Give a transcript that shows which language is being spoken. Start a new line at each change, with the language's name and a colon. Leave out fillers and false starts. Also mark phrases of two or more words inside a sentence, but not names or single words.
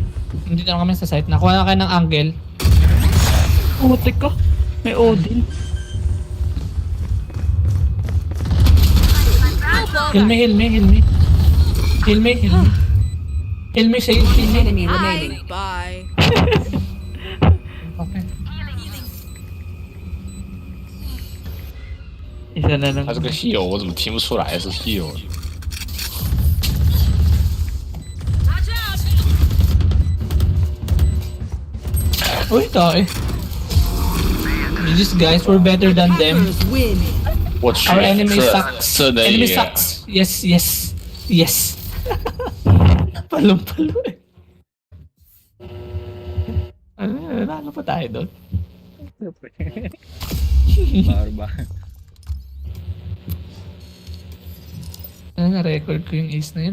Filipino: Hindi na kami sa site. Nakuha na kayo ng angle. Putik ko. May Odin.
English: Heal me, heal me, heal me. Heal me, heal me. Heal me, save, heal me. Enemy remaining. Bye. Okay.
Filipino: Isa na lang.
Chinese: 他这个 heal 我怎么听不出来是 heal？
Filipino: Uy, tayo.
English: These guys were better than them. Hackers win.
Chinese: 我去，
English: Our enemy
Chinese: 这
English: sucks.
Chinese: 这能
English: Enemy
Chinese: 赢？
English: sucks. Yes, yes, yes.
Filipino: Palong-palo eh. Ano pa tayo doon? Barba. Na-record ko yung ace na yun.